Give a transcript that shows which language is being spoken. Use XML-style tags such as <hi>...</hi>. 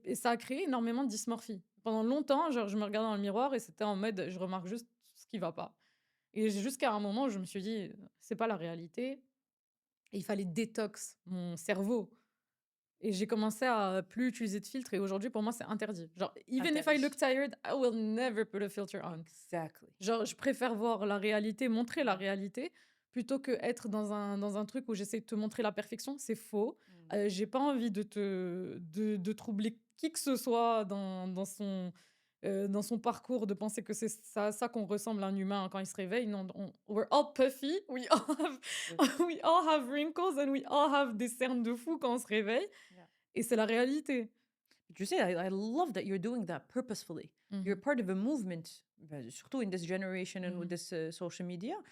<fr>et ça a créé énormément de dysmorphie. Pendant longtemps, genre, je me regardais dans le miroir et c'était en mode, je remarque juste ce qui va pas. Et jusqu'à un moment où je me suis dit: «C'est pas la réalité», et il fallait détox mon cerveau, et j'ai commencé à plus utiliser de filtres, et aujourd'hui, pour moi, c'est interdit.</fr> <en>Genre, even if I look</en> <fr>Interdit.</fr> <en>tired, I will never put a filter on. Exactly.</en> <fr>Genre, je préfère voir la réalité, montrer la réalité, plutôt que être dans un truc où j'essaie de te montrer la perfection. C'est faux. Mmh. J'ai pas envie de troubler qui que ce soit dans son parcours, de penser que c'est ça à ça qu'on ressemble à un humain quand il se réveille.</fr> <en>Non, we're all puffy, we all have</en> <fr>Oui.</fr> <en>we all have wrinkles and we all have</en> <fr>des cernes de fou quand on se réveille,</fr> <en>Yeah.</en> <fr>et c'est la réalité. Tu sais,</fr> <en>I love that you're doing that purposefully. You're Mmh. part of a movement,</en> <fr>surtout</fr> <en>in this generation and with Mmh. this social media.</en>